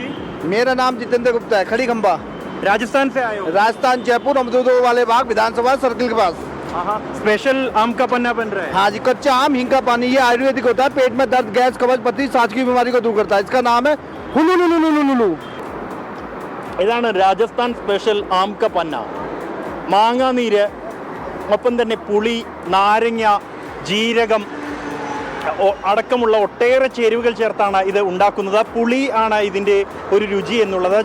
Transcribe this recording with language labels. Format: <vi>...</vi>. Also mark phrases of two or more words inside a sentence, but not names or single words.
<hi>मेरा नाम जितेंद्र गुप्ता है, खड़ी खंबा। राजस्थान से आए हो? राजस्थान जयपुर अमरूदों वाले बाग विधानसभा सर्किल के पास। स्पेशल आम का पन्ना बन रहा है। हाँ जी, कच्चा आम हिंग का पानी, ये आयुर्वेदिक होता है, पेट में दर्द, गैस, कब्ज, पथरी, सांस की बीमारी को दूर करता है। इसका नाम है हुलुलुलुलुलुलु।</hi> <ml>ഇതാണ് രാജസ്ഥാൻ സ്പെഷ്യൽ</ml> <hi>आम का पन्ना.</hi> <ml>മാങ്ങാ നീര്, ഒപ്പം തന്നെ പുളി, നാരങ്ങ, ജീരകം അടക്കമുള്ള ഒട്ടേറെ ചേരുവകൾ ചേർത്താണ് ഇത് ഉണ്ടാക്കുന്നത്. പുളി ആണ് ഇതിൻ്റെ ഒരു രുചി എന്നുള്ളത്.</ml>